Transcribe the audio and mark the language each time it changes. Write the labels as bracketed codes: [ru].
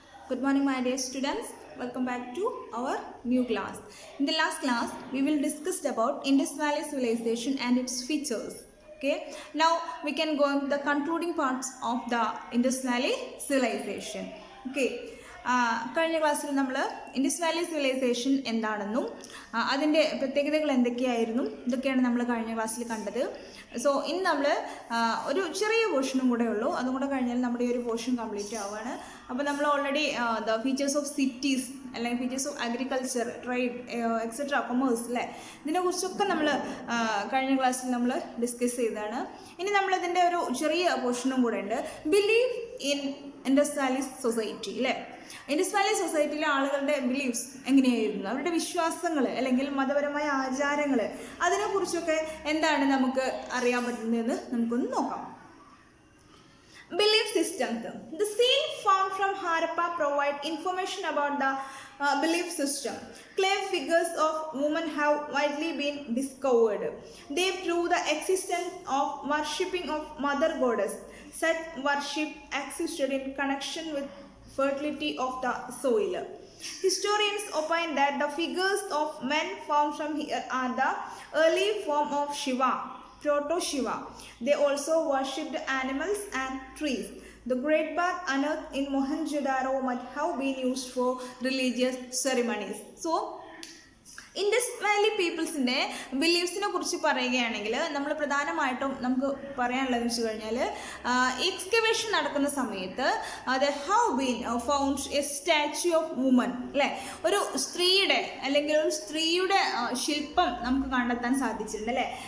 [en] Good morning, my dear students. Welcome back to our new class. In the last class, we will discuss about Indus Valley civilization and its features. Okay. Now we can go on the concluding parts of the Indus Valley civilization. Okay. [ml] കഴിഞ്ഞ ക്ലാസ്സിൽ നമ്മൾ Indus Valley civilisation എന്താണെന്നും അതിൻ്റെ പ്രത്യേകതകൾ എന്തൊക്കെയായിരുന്നു ഇതൊക്കെയാണ് നമ്മൾ കഴിഞ്ഞ ക്ലാസ്സിൽ കണ്ടത്. സോ ഇന്ന് നമ്മൾ ഒരു ചെറിയ പോർഷനും കൂടെ ഉള്ളൂ. അതും കൂടെ കഴിഞ്ഞാൽ നമ്മുടെ ഈ ഒരു പോർഷൻ കംപ്ലീറ്റ് ആവുകയാണ്. അപ്പോൾ നമ്മൾ already [en] the features of cities [ml] അല്ലെങ്കിൽ [en] features of agriculture, [ml] trade, etcetera, commerce അല്ലേ, ഇതിനെക്കുറിച്ചൊക്കെ നമ്മൾ കഴിഞ്ഞ ക്ലാസ്സിൽ നമ്മൾ ഡിസ്കസ് ചെയ്തതാണ്. ഇനി നമ്മളതിൻ്റെ ഒരു ചെറിയ പോർഷനും കൂടെ ഉണ്ട്. [en] believe in Indus valley society [ml] അല്ലേ. ഇൻഡസ് വാലി സൊസൈറ്റിയിലെ ആളുകളുടെ ബിലീഫ്സ് എങ്ങനെയായിരുന്നു, അവരുടെ വിശ്വാസങ്ങൾ അല്ലെങ്കിൽ മതപരമായ ആചാരങ്ങൾ, അതിനെക്കുറിച്ചൊക്കെ എന്താണ് നമുക്ക് അറിയാൻ പറ്റുന്നതെന്ന് നമുക്കൊന്ന് നോക്കാം. [en] Belief systems. The seal found from Harappa provide information about the belief system. Clay figures of women have widely been discovered. They prove the existence of worshipping of mother goddess. Such worship existed in connection with fertility of the soil. Historians opine that the figures of men found from here are the early form of Shiva, Proto-Shiva. They also worshipped animals and trees. The Great Bath unearthed in Mohenjo-daro might have been used for religious ceremonies. [ml] So, Indus Valley പീപ്പിൾസിൻ്റെ ബിലീഫ്സിനെ കുറിച്ച് പറയുകയാണെങ്കിൽ നമ്മൾ പ്രധാനമായിട്ടും നമുക്ക് പറയാനുള്ളതെന്ന് വെച്ച് കഴിഞ്ഞാൽ excavation നടക്കുന്ന സമയത്ത് അത് [en] has been found a statue of woman [ml] അല്ലേ, ഒരു സ്ത്രീയുടെ അല്ലെങ്കിൽ ഒരു സ്ത്രീയുടെ ശില്പം നമുക്ക് കണ്ടെത്താൻ സാധിച്ചിട്ടുണ്ട് അല്ലേ.